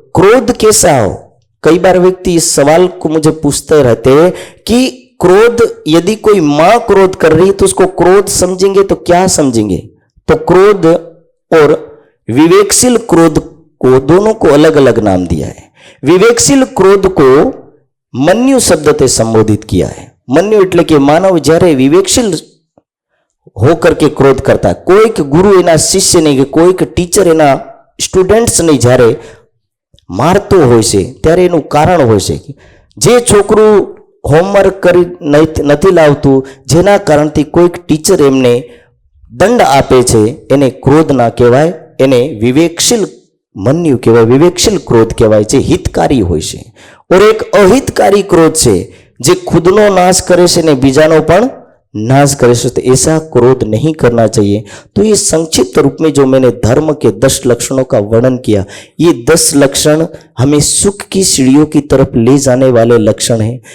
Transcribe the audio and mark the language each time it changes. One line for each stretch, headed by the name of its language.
Hindi: क्रोध कैसा हो? कई बार व्यक्ति इस सवाल को मुझे पूछते रहते हैं कि क्रोध, यदि कोई मां क्रोध कर रही है तो उसको क्रोध समझेंगे तो क्या समझेंगे? तो क्रोध और विवेकशील क्रोध को, दोनों को अलग अलग नाम दिया है। विवेकशील क्रोध को मन्यु शब्द से संबोधित किया है।
Gujarati: मन्यु એટલે કે માનવ જ્યારે વિવેકશીલ હોકર કે ક્રોધ કરતા, કોઈક ગુરુ એના શિષ્યને કે કોઈક ટીચર એના સ્ટુડન્ટ્સને જ્યારે મારતો હોય છે ત્યારે એનું કારણ હોય છે કે જે છોકરું હોમવર્ક કરી નથી લાવતું, જેના કારણથી કોઈક ટીચર એમને દંડ આપે છે, એને ક્રોધ ના કહેવાય, એને વિવેકશીલ મન્યુ કહેવાય, વિવેકશીલ ક્રોધ કહેવાય છે, હિતકારી હોય છે।
Hindi: और एक अहितकारी क्रोध से
Gujarati: जे खुदनो नाश करे से
Hindi: ने बीजानो पण नाश करे से, तो ऐसा क्रोध नहीं करना चाहिए। तो ये संक्षिप्त रूप में जो मैंने धर्म के 10 लक्षणों का वर्णन किया, ये 10 लक्षण हमें सुख की सीढ़ियों की तरफ ले जाने वाले लक्षण हैं।